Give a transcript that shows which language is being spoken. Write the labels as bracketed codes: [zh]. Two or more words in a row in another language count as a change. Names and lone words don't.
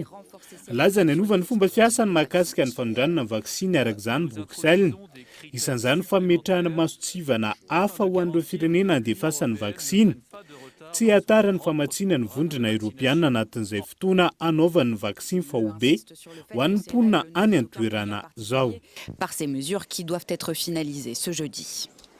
[mg] Laza ny anovany fomba fiasany mahakasika ny fanondranana ny vaksiny arak'izany Bruxelles. Isan'izany fametrahana masotsivana hafa ho an'ireo firenena handefasany vaksiny. Tsy hatara ny famatsiana ny vondrona Eropeana anatin'izay fotoana anaovany vaksiny fahobe ho an'ny mponina any an-toerana zao. [fr] Par ces mesures qui doivent être finalisées ce jeudi.